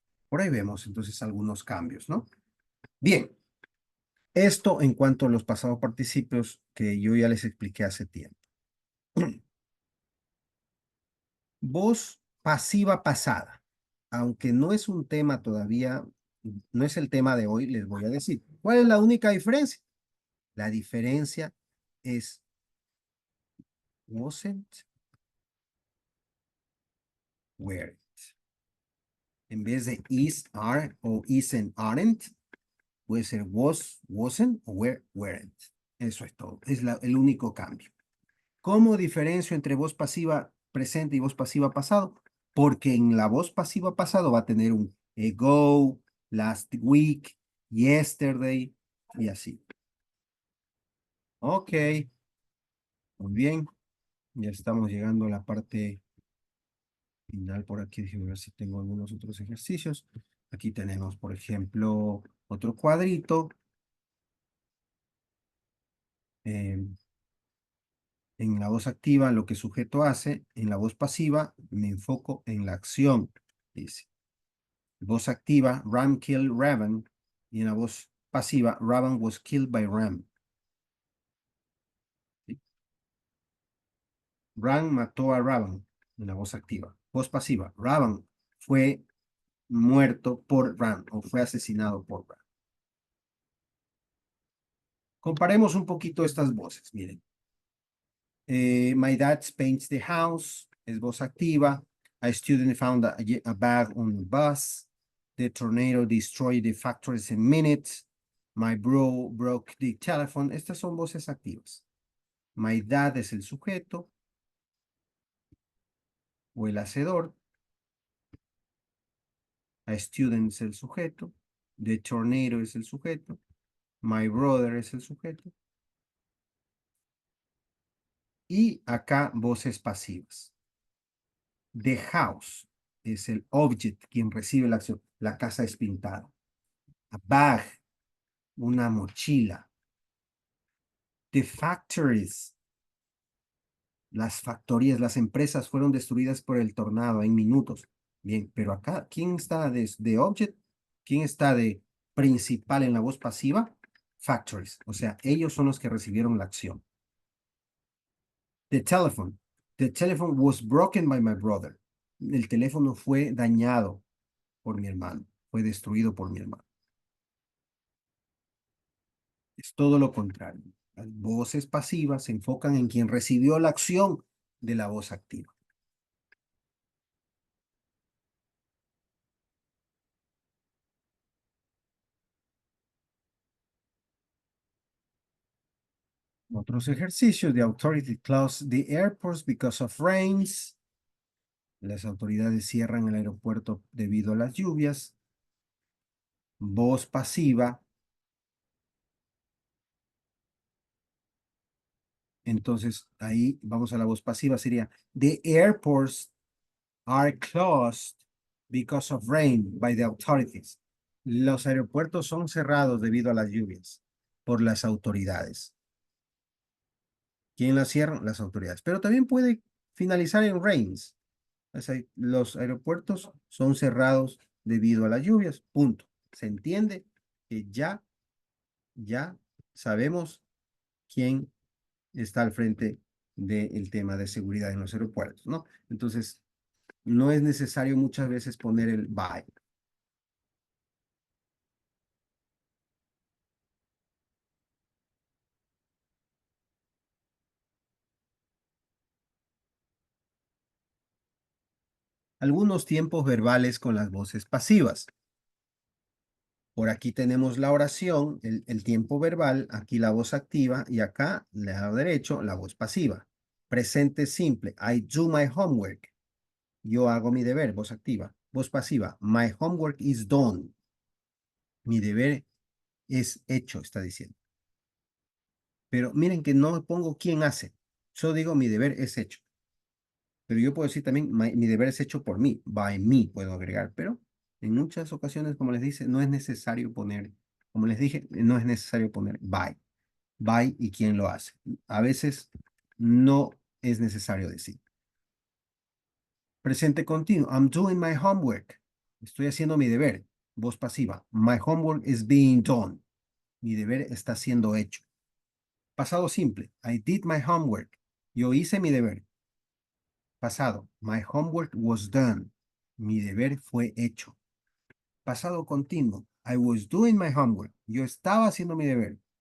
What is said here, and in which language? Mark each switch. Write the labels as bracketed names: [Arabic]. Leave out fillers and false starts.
[Spanish] Por ahí vemos entonces algunos cambios, ¿no? Bien, esto en cuanto a los pasados participios que yo ya les expliqué hace tiempo. Voz pasiva pasada. Aunque no es un tema todavía, no es el tema de hoy, les voy a decir. ¿Cuál es la única diferencia? La diferencia es wasn't, weren't. En vez de is, are o isn't, aren't, puede ser was, wasn't o were, weren't. Eso es todo. Es el único cambio. ¿Cómo diferencio entre voz pasiva presente y voz pasiva pasado? Porque en la voz pasiva pasado va a tener un ago, last week, yesterday y así. Ok, muy bien. Ya estamos llegando a la parte final por aquí. Déjenme ver si tengo algunos otros ejercicios. Aquí tenemos, por ejemplo, otro cuadrito. En la voz activa, lo que sujeto hace. En la voz pasiva, me enfoco en la acción, dice. Voz activa, [English] Ram killed Raven. [Spanish] Y en la voz pasiva, [English] Raven was killed by Ram. [Spanish] ¿Sí? Ram mató a Raven en la voz activa. Voz pasiva, Raven fue muerto por Ram o fue asesinado por Ram. Comparemos un poquito estas voces. Miren. [English] My dad paints the house. [Spanish] Es voz activa. [English] A student found a bag on the bus. The tornado destroyed the factories in minutes. My bro broke the telephone. [Spanish] Estas son voces activas. My dad es el sujeto o el hacedor. A student es el sujeto. The tornado es el sujeto. My brother es el sujeto. Y acá voces pasivas. The house es el object, quien recibe la acción. La casa es pintada. A bag, una mochila. The factories, las factorías, las empresas fueron destruidas por el tornado en minutos. Bien, pero acá, ¿quién está de object? ¿Quién está de principal en la voz pasiva? Factories, o sea, ellos son los que recibieron la acción. [English] The telephone. The telephone was broken by my brother. [Spanish] El teléfono fue dañado por mi hermano, fue destruido por mi hermano. Es todo lo contrario. Las voces pasivas se enfocan en quien recibió la acción de la voz activa. Otros ejercicios de authority clause. [English] The airports because of rains. [Spanish] Las autoridades cierran el aeropuerto debido a las lluvias. Voz pasiva. Entonces, ahí vamos a la voz pasiva. Sería, [English] the airports are closed because of rain by the authorities. [Spanish] Los aeropuertos son cerrados debido a las lluvias por las autoridades. ¿Quién las cierra? Las autoridades. Pero también puede finalizar en rains. O sea, los aeropuertos son cerrados debido a las lluvias. Punto. ¿Se entiende? Que ya sabemos quién está al frente del tema de seguridad en los aeropuertos, ¿no? Entonces, no es necesario muchas veces poner el by. Algunos tiempos verbales con las voces pasivas. Por aquí tenemos la oración, el tiempo verbal, aquí la voz activa y acá, lado derecho, la voz pasiva. Presente simple, [English] I do my homework. [Spanish] Yo hago mi deber, voz activa. Voz pasiva, [English] my homework is done. [Spanish] Mi deber es hecho, está diciendo. Pero miren que no pongo quién hace. Yo digo mi deber es hecho. Pero yo puedo decir también mi deber es hecho por mí. By me puedo agregar. Pero en muchas ocasiones, como les dice, no es necesario poner, como les dije, no es necesario poner by. By y quién lo hace. A veces no es necesario decir. Presente continuo. [English] I'm doing my homework. [Spanish] Estoy haciendo mi deber. Voz pasiva. [English] My homework is being done. [Spanish] Mi deber está siendo hecho. Pasado simple. [English] I did my homework. [Spanish] Yo hice mi deber. Pasado. [English] My homework was done. [Spanish] Mi deber fue hecho. Pasado continuo. [English] I was doing my homework. [Spanish] Yo estaba haciendo mi deber.